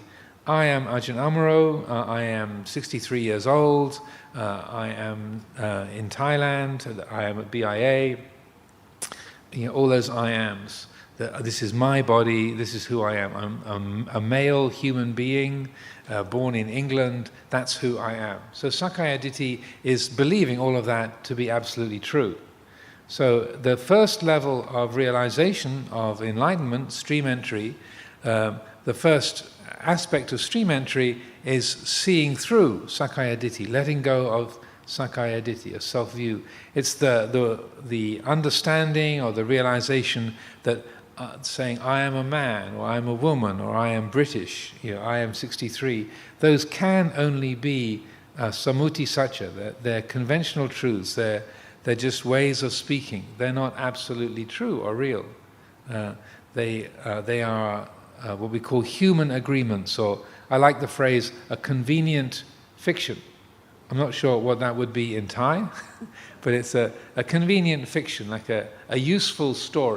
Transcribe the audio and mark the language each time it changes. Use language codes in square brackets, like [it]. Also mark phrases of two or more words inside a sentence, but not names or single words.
[en] I am Ajahn Amaro, I am 63 years old, I am in Thailand, I am at BIA, all those I ams. This is my body, this is who I am. I'm a male human being, born in England, that's who I am. So [pi] sakkaya ditthi [en] is believing all of that to be absolutely true. So the first level of realization of enlightenment, stream entry, the first aspect of stream entry is seeing through [pi] sakkaya ditthi, [en] letting go of [pi] sakkaya ditthi, [en] a self-view. It's the understanding or the realization that saying I am a man or I am a woman or I am British, I am 63, those can only be [pi] sammuti sacca, [en] they're conventional truths, they're just ways of speaking. They're not absolutely true or real. They are what we call human agreements, or I like the phrase, a convenient fiction. I'm not sure what that would be in Thai, but it's a convenient fiction, like a useful story.